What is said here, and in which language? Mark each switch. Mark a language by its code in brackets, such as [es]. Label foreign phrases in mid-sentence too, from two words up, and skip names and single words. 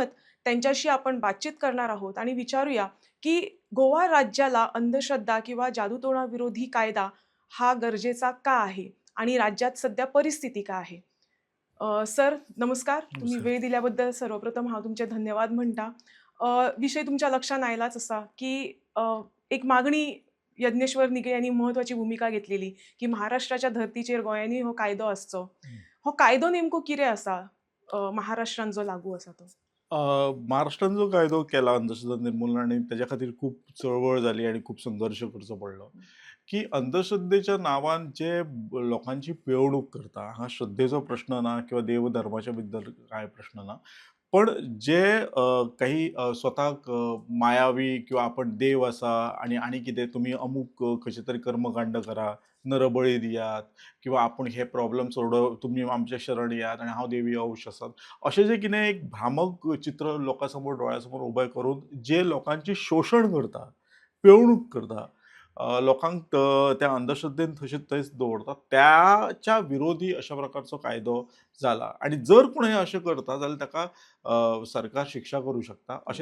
[mr] त्यांच्याशी आपण बातचीत करणार आहोत आणि विचारूया, की गोवा राज्याला अंधश्रद्धा किंवा जादूटोणाविरोधी कायदा हा गरजेचा का आहे? आणि राज्यात सध्या परिस्थिती काय आहे? सर नमस्कार. तुम्ही नमस्कार. [kok] वेळ दिल्याबद्दल सर्वप्रथम तुमचे धन्यवाद म्हणता. विषय तुमच्या लक्षात आलाच असा, की एक मागणी यज्ञेश्वर निगे यांनी महत्त्वाची भूमिका घेतलेली, की महाराष्ट्राच्या धर्तीचेर गोंयांनी हो कायदो आसचो. हं. हो कायदो नेमको कितें आसा? महाराष्ट्रात जो लागू आसा तो? महाराष्ट्रान जो कायदो केला अंधश्रद्धा निर्मूलन आणि त्याच्या खातीर खूप चळवळ झाली आणि खूप संघर्ष करचो पडलो, की अंधश्रद्धेच्या नांवान जे लोकांची पिळवणूक करता, हा श्रद्धेचो प्रश्न ना किंवा देवधर्माच्या बद्दल काय प्रश्न ना. पण जे काही स्वताक मायावी किंवा आपण देव असा आणि कितें तुम्ही अमूक कशे तरी कर्मकांड करा, नरबळी दियात किंवा आपण हे प्रॉब्लेम सोडव तुम्ही आमच्या शरण यात आणि हांव देवी अंश आसात. अशें जे कितें एक भ्रामक चित्र लोकांसमोर डोळ्यासमोर उबें करून जे लोकांचे शोषण करता, पिळवणूक करता, लोकांक त्या अंधश्रद्धेन तशें थंयच दवरता, त्याच्या विरोधी अशा प्रकारचो कायदो जाला आणि जर कोण हे अशें करता जाल्यार ताका सरकार शिक्षा करू शकता अशें